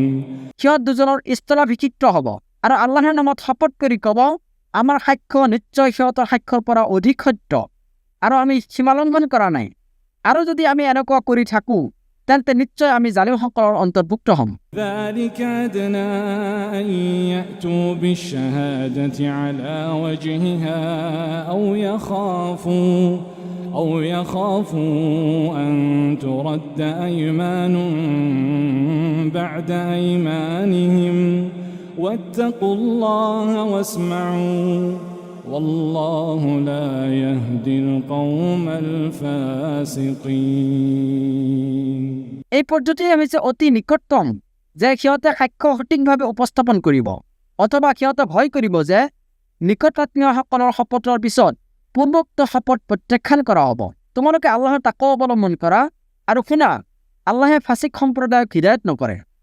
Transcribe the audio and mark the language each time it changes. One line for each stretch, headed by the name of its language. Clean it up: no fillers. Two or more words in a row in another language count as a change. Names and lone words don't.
Assamese: সিহঁত দুজনৰ স্থলাভিষিক্ত হ'ব আৰু আল্লাহৰ নামত শপত কৰি ক'ব, আমাৰ সাক্ষ্য নিশ্চয় সিহঁতৰ সাক্ষ্যৰ পৰা অধিক সত্য আৰু আমি সীমালংঘন কৰা নাই। আৰু যদি আমি এনেকুৱা কৰি থাকোঁ তেন্তে নিশ্চয় আমি জালিমসকলৰ অন্তৰ্ভুক্ত হ'ম।
Arabic: ذلك أدنى أن يأتوا بالشهادة على وجهها أو يخافوا أن ترد أيمان بعد أيمانهم واتقوا الله واسمعوا والله لا يهدي القوم الفاسقين।
Assamese: এই পদ্ধতি হৈছে অতি নিকটতম যে সিহঁতে সাক্ষ্য সঠিকভাৱে উপস্থাপন কৰিব, অথবা সিহঁতে ভয় কৰিব যে নিকটাত্মীয়সকলৰ শপতৰ পিছত পূৰ্বোক্ত শপত প্ৰত্যাখ্যান কৰা হ'ব। তোমালোকে আল্লাহৰ তাকৱা অৱলম্বন কৰা আৰু শুনা, আল্লাহে ফাছিক সম্প্ৰদায়ক হিদায়ত নকৰে।